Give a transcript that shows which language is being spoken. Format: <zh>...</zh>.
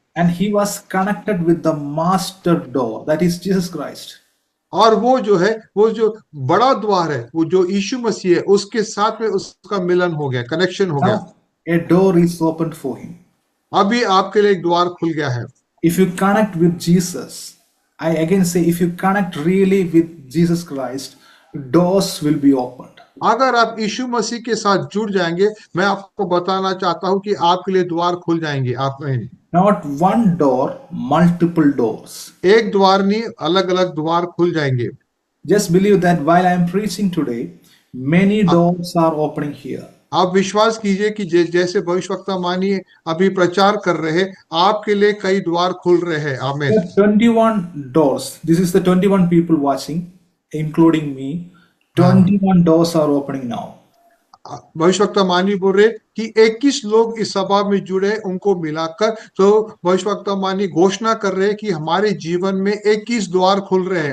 <en>And he was connected with the master door, that is Jesus Christ.</en> <hi>और वो जो है, वो जो बड़ा द्वार है, वो जो यीशु मसीह है, उसके साथ में उसका मिलन हो गया, कनेक्शन हो गया।</hi> <en>Now, a door is opened for him.</en> <hi>अभी आपके लिए एक द्वार खुल गया है।</hi> <en>If you connect with Jesus, I again say, if you connect really with Jesus Christ, doors will be opened.</en> <hi>अगर आप यीशु मसीह के साथ जुड़ जाएंगे, मैं आपको बताना चाहता हूं कि आपके लिए द्वार खुल जाएंगे। आप में</hi> <en>Not one door, multiple doors.</en> <hi>एक द्वार नहीं, अलग अलग द्वार खुल जाएंगे।</hi> <en>Just believe that while I am preaching today, many doors are opening here.</en> <hi>आप विश्वास कीजिए कि जैसे भविष्यवक्ता मानिए अभी प्रचार कर रहे हैं, आपके लिए कई द्वार खुल रहे हैं। आमीन।</hi> <en>21 doors. This is the 21 people watching, including me. 21 doors are opening now.</en> <hi>भविष्यवक्ता मानी बोल रहे कि 21 लोग इस सभा में जुड़े, उनको मिलाकर तो भविष्यवक्ता मानी घोषणा कर रहे हैं कि हमारे जीवन में 21 द्वार खुल रहे हैं।</hi>